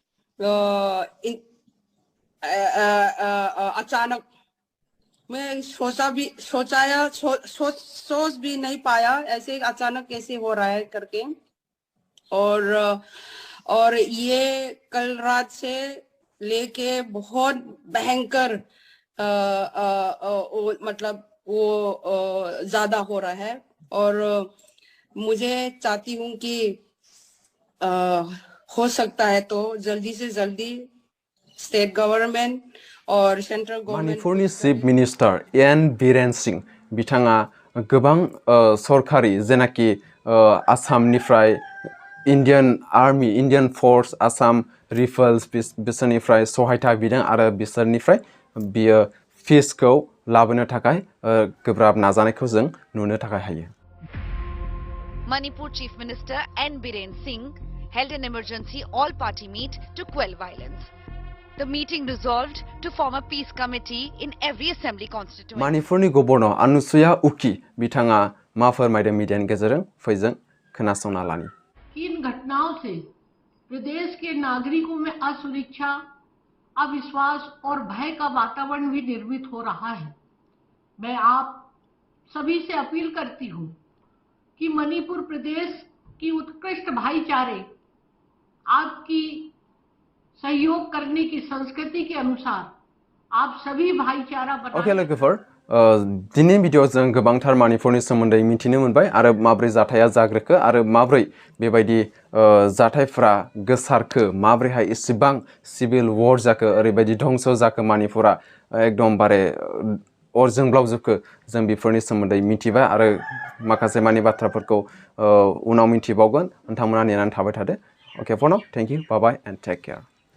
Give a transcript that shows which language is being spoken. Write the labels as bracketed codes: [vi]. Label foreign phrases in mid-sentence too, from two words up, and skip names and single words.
[hi] अचानक मैं सोच भी नहीं पाया ऐसे अचानक कैसे हो रहा है करके और ये कल रात से लेके बहुत भयंकर मतलब वो ज्यादा हो रहा है और मुझे चाहती हूँ कि हो सकता है तो जल्दी से जल्दी [en] state government [hi] और [en] central government [brx] मणिपुरनि [en] chief minister [brx] n.biren बिथाङा गोबां सरकारि जेनाखि आसामनिफ्राय [en] Indian army Indian force [brx] आसाम रिफल्स बिसोरनिफ्राय सहायता बिदों आरो बिसोरनिफ्राय बियो फिसखौ लाबोनो थाखाय गोब्राब नाजानायखौ जों नुनो थाखाय हायो [en] Manipur Chief Minister n.biren held an emergency all-party meet to quell violence. The meeting resolved to form a peace committee in every assembly constituency. [brx] मणिपुरनि गवर्नर अनुसुया उकी बिथाङा मा फोरमायदों मीडियानि गेजेरजों फैजों खोनासंना लानि [hi] इन घटनाओं से प्रदेश के नागरिकों में असुरक्षा, अविश्वास और भय का वातावरण भी निर्मित हो रहा है। मैं आप सभी से अपील करती हूं कि मणिपुर प्रदेश की उत्कृष्ट भाईचारे आपकी सहयोग करने की संस्कृति के अनुसार आप सभी भाईचारा [brx] ओके लोगोफोर दिनै भिडिअ जों गोबांथार मणिपुरनि सोमोन्दै मिथिनो मोनबाय आरो माब्रै जाथाया जाग्रोखो आरो माब्रै बेबायदि जाथायफोरा गोसारखो माब्रैहाय इसेबां [en] civil war [brx] जाखो ओरैबायदि धंस जाखो मणिपुरा एकदमबारे अर जोंब्लावजोबखो जों बेफोरनि सोमोन्दै मिथिबाय आरो माखासे मानि बाथ्राफोरखौ उनाव मिथिबावगोन नोंथांमोना नेनानै थाबाय थादो [en] okay for now thank you bye bye and take care